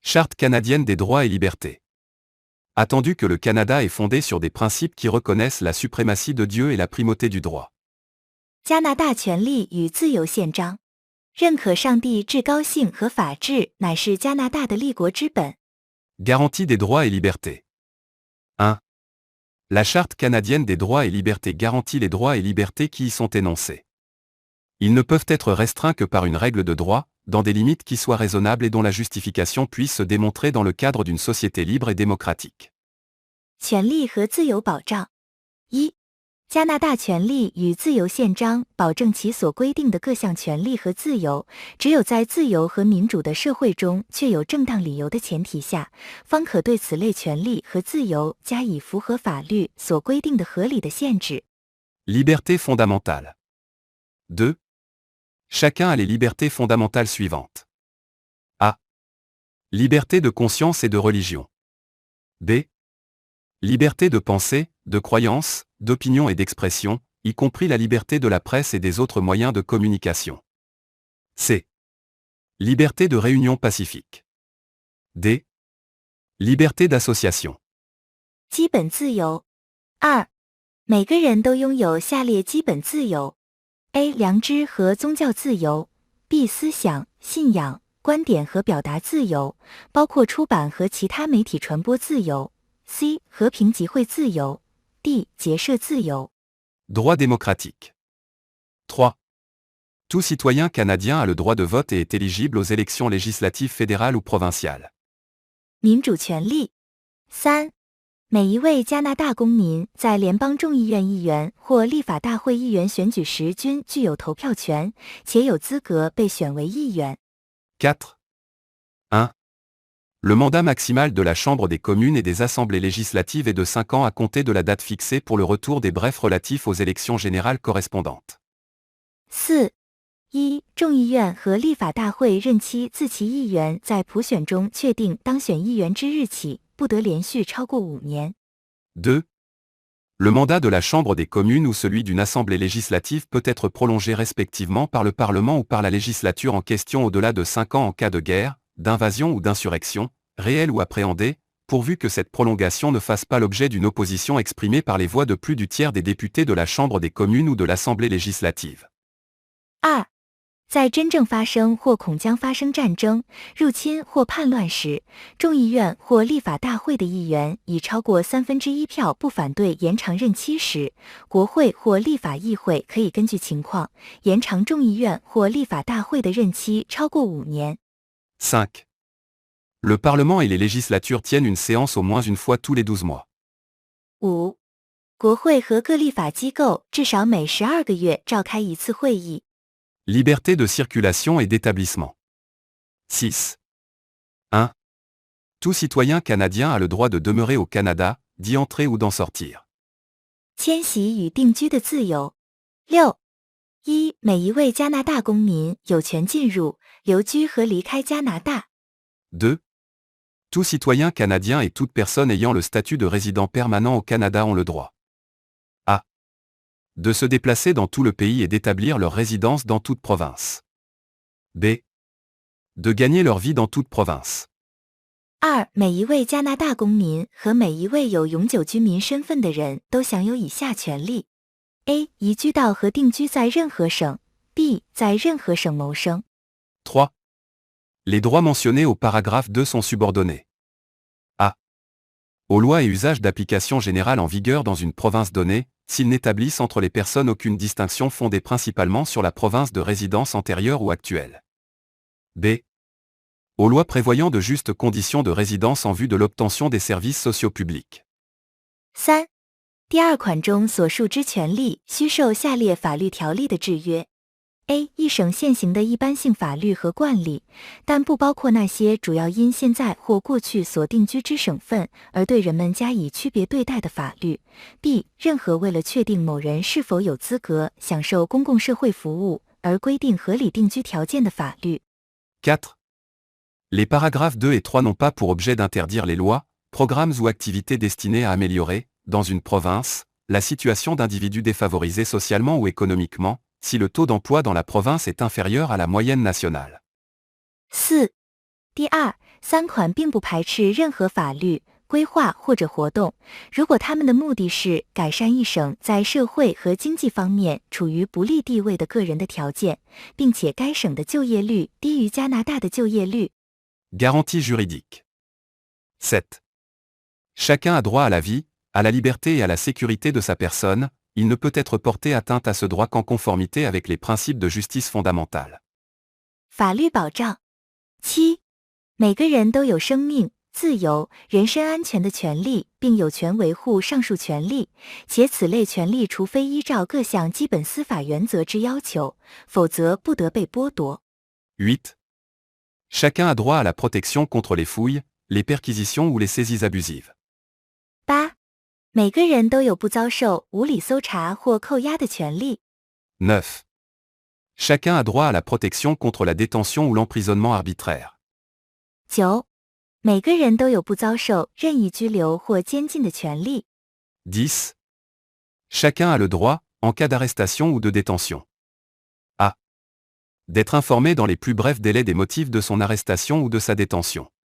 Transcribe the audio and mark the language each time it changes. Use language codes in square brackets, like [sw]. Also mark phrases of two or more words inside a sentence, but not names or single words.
[fr] Charte canadienne des droits et libertés. Attendu que le Canada est fondé sur des principes qui reconnaissent la suprématie de Dieu et la primauté du droit. [zh] 加拿大权利与自由宪章认可上帝至高性和法治乃是加拿大的立国之本。 [fr] Garantie des droits et libertés. 1. La Charte canadienne des droits et libertés garantit les droits et libertés qui y sont énoncés. Ils ne peuvent être restreints que par une règle de droit, dans des limites qui soient raisonnables et dont la justification puisse se démontrer dans le cadre d'une société libre et démocratique. [zh] 权利和自由保障。一、加拿大权利与自由宪章保证其所规定的各项权利和自由，只有在自由和民主的社会中确有正当理由的前提下，方可对此类权利和自由加以符合法律所规定的合理的限制。 [fr] Liberté fondamentale. 2. Chacun a les libertés fondamentales suivantes. A. Liberté de conscience et de religion. B. Liberté de pensée, de croyance, d'opinion et d'expression, y compris la liberté de la presse et des autres moyens de communication. C. Liberté de réunion pacifique. D. Liberté d'association. [zh] 基本自由。二、每个人都拥有下列基本自由 ：A. 良知和宗教自由 ；B. 思想、信仰、观点和表达自由，包括出版和其他媒体传播自由 ；C. 和平集会自由 ；D. 结社自由。 [fr] Droit démocratique. 3. Tout citoyen canadien a le droit de vote et est éligible aux élections législatives fédérales ou provinciales. [zh] 民主权利。三、每一位加拿大公民在联邦众议院议员或立法大会议员选举时均具有投票权，且有资格被选为议员。 [fr] 4. 1. Le mandat maximal de la Chambre des communes et des assemblées législatives est de 5 ans à compter de la date fixée pour le retour des brefs relatifs aux élections générales correspondantes. [zh] 四、一、众议院和立法大会任期自其议员在普选中确定当选议员之日起，不得连续超过5年。 [fr] 2. Le mandat de la Chambre des communes ou celui d'une assemblée législative peut être prolongé respectivement par le Parlement ou par la législature en question au-delà de 5 ans en cas de guerre, d'invasion ou d'insurrection, réelle ou appréhendée, pourvu que cette prolongation ne fasse pas l'objet d'une opposition exprimée par les voix de plus du tiers des députés de la Chambre des communes ou de l'Assemblée législative. [zh] 二、在真正发生或恐将发生战争、入侵或叛乱时，众议院或立法大会的议员以超过1/3票不反对延长任期时，国会或立法议会可以根据情况延长众议院或立法大会的任期超过5年。 [fr] 5. Le Parlement et les législatures tiennent une séance au moins une fois tous les 12 mois. [zh] 五、国会和各立法机构至少每12个月召开一次会议。 [fr] Liberté de circulation et d'établissement. 6. 1. Tout citoyen canadien a le droit de demeurer au Canada, d'y entrer ou d'en sortir. [zh] 迁徙与定居的自由。六、一、每一位加拿大公民有权进入、留居和离开加拿大。 [fr] 2. Tout citoyen canadien et toute personne ayant le statut de résident permanent au Canada ont le droit. A. De se déplacer dans tout le pays et d'établir leur résidence dans toute province. B. De gagner leur vie dans toute province. [zh] 二、每一位加拿大公民和每一位有永久居民身份的人都享有以下权利 ：A. 移居到和定居在任何省 ；B. 在任何省谋生。 [fr] 3. Les droits mentionnés au paragraphe 2 sont subordonnés. A. Aux lois et usages d'application générale en vigueur dans une province donnée, s'ils n'établissent entre les personnes aucune distinction fondée principalement sur la province de résidence antérieure ou actuelle. B. Aux lois prévoyant de justes conditions de résidence en vue de l'obtention des services sociaux publics. [zh] 三、第二款中所述之权利需受下列法律条例的制约。A. 一省现行的一般性法律和惯例，但不包括那些主要因现在或过去所定居之省份而对人们加以区别对待的法律。B. 任何为了确定某人是否有资格享受公共社会服务而规定合理定居条件的法律。 [fr] 4. Les paragraphes 2 et 3 n'ont pas pour objet d'interdire les lois, programmes ou activités destinés à améliorer, dans une province, la situation d'individus défavorisés socialement ou économiquement, si le taux d'emploi dans la province est inférieur à la moyenne nationale. [zh] 四、第二， 3款并不排斥任何法律、规划或者活动，如果他们的目的是改善一省在社会和经济方面处于不利地位的个人的条件，并且该省的就业率低于加拿大的就业率。 [fr] Garantie juridique. 7. Chacun a droit à la vie, à la liberté et à la sécurité de sa personne, il ne peut être porté atteinte à ce droit qu'en conformité avec les principes de justice fondamentale. [zh] 法律保障。7. 每个人都有生命、自由、人身安全的权利，并有权维护上述权利，且此类权利除非依照各项基本司法原则之要求，否则不得被剥夺。 [fr] 8. Chacun a droit à la protection contre les fouilles, les perquisitions ou les saisies abusives. [zh] 8. 每个人都有不遭受无理搜查或扣押的权利。 [fr] 9. Chacun a droit à la protection contre la détention ou l'emprisonnement arbitraire. [zh] 9. 每个人都有不遭受任意拘留或监禁的权利。 [fr] 10. Chacun a le droit, en cas d'arrestation ou de détention. A. D'être informé dans les plus brefs délais des motifs de son arrestation ou de sa détention.